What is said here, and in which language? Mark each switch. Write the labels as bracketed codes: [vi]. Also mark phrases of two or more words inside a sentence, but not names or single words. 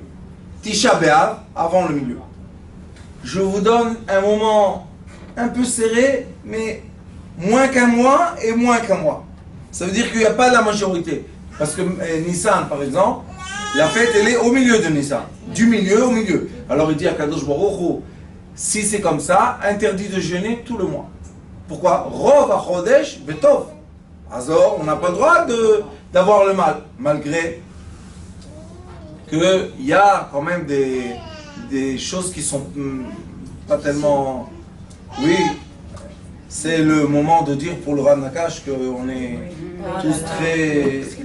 [fr] Tisha B'Av, avant le milieu. Je vous donne un moment un peu serré, mais moins qu'un mois et moins qu'un mois. Ça veut dire qu'il n'y a pas la majorité. Parce que Nissan, par exemple, la fête, elle est au milieu de Nissan. Du milieu au milieu. Alors il dit à [he] קדוש ברוך הוא, [fr] si c'est comme ça, interdit de jeûner tout le mois. Pourquoi? [he] רוב החודש בטוב. [fr] Azor, on n'a pas le droit d'avoir le mal. Malgré qu'il y a quand même des choses qui sont pas tellement... Oui, c'est le moment de dire pour le Rav Nakash qu'on est tous très...